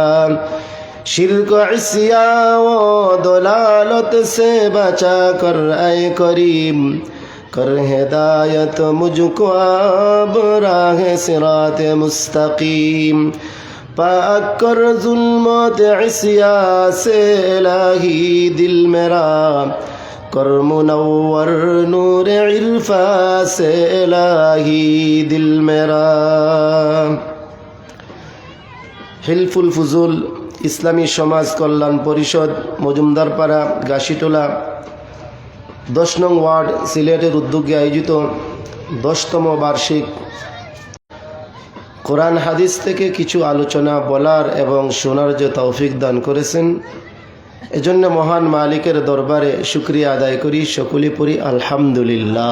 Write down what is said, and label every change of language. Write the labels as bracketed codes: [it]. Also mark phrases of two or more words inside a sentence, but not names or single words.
[ur] شرک عصیاں و ضلالت سے بچا کر اے کریم کر ہدایت مجھ کو اب راہ صراط مستقیم پاک کر ظلمات عصیاں سے الہی دل میرا کر منور نور عرفاں سے الہی دل میرا [bn] হিলফুল ফুজুল ইসলামী সমাজ কল্যাণ পরিষদ মজুমদারপাড়া গাছিটোলা 10 নং ওয়ার্ড সিলেটের উদ্যোগে আয়োজিত 10তম বার্ষিক কোরআন হাদিস থেকে কিছু আলোচনা বলার এবং শোনার যে তৌফিক দান করেছেন এজন্য মহান মালিকের দরবারে শুকরিয়া আদায় করি সকলে পড়ি আলহামদুলিল্লাহ।